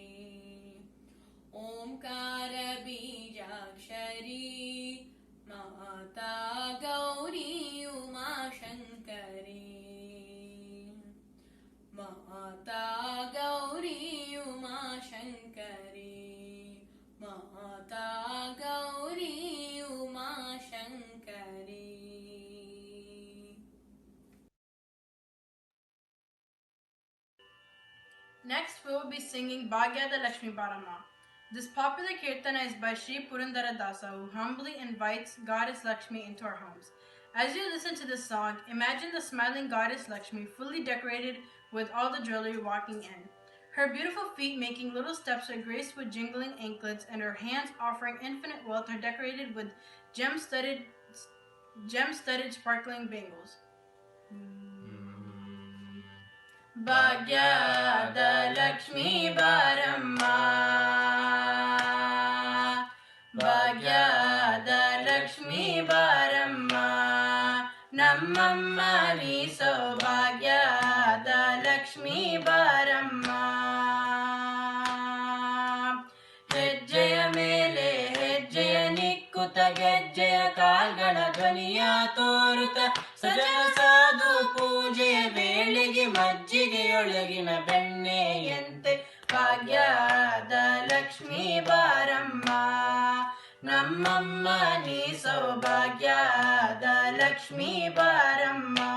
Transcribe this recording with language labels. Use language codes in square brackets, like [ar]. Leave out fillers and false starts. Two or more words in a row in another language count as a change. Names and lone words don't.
[sa] ओंकार बीजाक्षरी माता गौरी उमाशंकरी माता गौरी उमाशंकरी माता गौरी उमाशंकरी. [en] Next, we will be singing Bhagyada Lakshmi Barama. This popular kirtana is by Sri Purandara Dasa, who humbly invites Goddess Lakshmi into our homes. As you listen to this song, imagine the smiling Goddess Lakshmi fully decorated with all the jewelry walking in. Her beautiful feet making little steps are graced with jingling anklets, and her hands offering infinite wealth are decorated with gem-studded sparkling bangles. [kn] ಭಾಗ್ಯದ ಲಕ್ಷ್ಮೀ ಬಾರಮ್ಮ ಭಾಗ್ಯದ ಲಕ್ಷ್ಮೀ ಬಾರಮ್ಮ ನಮ್ಮಮ್ಮ ನೀ ಭಾಗ್ಯದ ಲಕ್ಷ್ಮೀ ಬಾರಮ್ಮ ಹೆಜ್ಜೆಯ ಮೇಲೆ ಹೆಜ್ಜೆಯ ನಿಕ್ಕುತ ಗೆಜ್ಜೆಯ ಕಾಲ್ಗಳ ಧ್ವನಿಯ ತೋರುತ ಸಜನ ಸಾಧು ಪೂಜೆಯ ವೇಳೆಗೆ ಮಜ್ಜಿಗೆಯೊಳಗಿನ ಬೆಣ್ಣೆಯಂತೆ ಭಾಗ್ಯದ ಲಕ್ಷ್ಮೀ ಬಾರಮ್ಮ ನಮ್ಮಮ್ಮ ನೀ ಸೌಭಾಗ್ಯದ ಲಕ್ಷ್ಮೀ ಬಾರಮ್ಮ